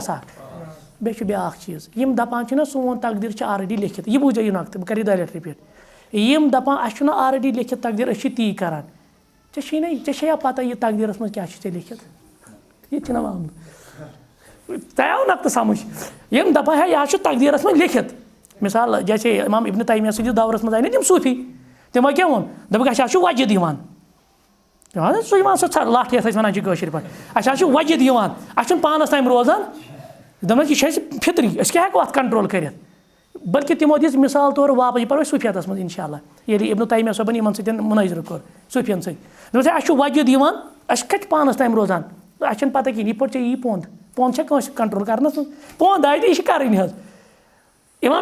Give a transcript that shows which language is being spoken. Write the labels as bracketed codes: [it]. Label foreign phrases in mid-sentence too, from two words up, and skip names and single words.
[ks] گژھکھ بیٚیہِ چھُ بیٛاکھ چیٖز یِم دَپان چھِنہ سون تقدیٖر چھِ آلریڈی لیکھِتھ یہِ بوٗزِو یہِ نۄقطہٕ بہٕ کَرٕ یہِ دۄیہِ لَٹہِ رِپیٖٹ یِم دَپان اَسہِ چھُنہ آلریڈی لیکھِتھ تقدیٖر أسۍ چھِ تی کَران ژےٚ چھے نہ ژےٚ چھے یا پَتہ یہِ تقدیٖرَس منٛز کیٛاہ چھُ ژےٚ لیکھِتھ یہِ تہِ چھُنہ معاملہٕ تۄہہِ آو نۄقطہٕ سَمٕجھ یِم دَپان ہے یہِ حظ چھُ تقدیٖرَس منٛز لیکھِتھ مِثال جیسے اِمام ابنِ تیمیہ سٕنٛدِس دورَس منٛز آیہِ نہ تِم صوٗفی تِمو کیٛاہ ووٚن دوٚپُکھ اَسہِ حظ چھُ وجد یِوان سُہ یِوان سۄ لَٹھ یَتھ أسۍ وَنان چھِ کٲشِر پٲٹھۍ اَسہِ حظ چھُ وجد یِوان اَسہِ چھُنہٕ پانَس تام روزان دوٚپمَس یہِ چھِ اَسہِ فِطری أسۍ کیٛاہ ہٮ۪کو اَتھ کَنٹرول کٔرِتھ بٔلکہِ تِمو دِژ مِثال طور واپَس یہِ پَرو أسۍ صوٗفیَتَس منٛز [ar] اِنشاء اللہ [ks] ییٚلہِ ابنِ تیمیہ صٲبَن یِمَن سۭتۍ مُنٲظرٕ کوٚر صوٗفیَن سۭتۍ دوٚپُس اَسہِ چھُ وجد یِوان اَسہِ کَتہِ چھِ پانَس تام روزان اَسہِ چھَنہٕ پَتہ کِہیٖنۍ یِتھ پٲٹھۍ ژےٚ یی پونٛد چھےٚ کٲنٛسہِ کَنٹرول کَرنَس منٛز پونٛد آیہِ تہٕ یہِ چھِ کَرٕنۍ حظ اِمام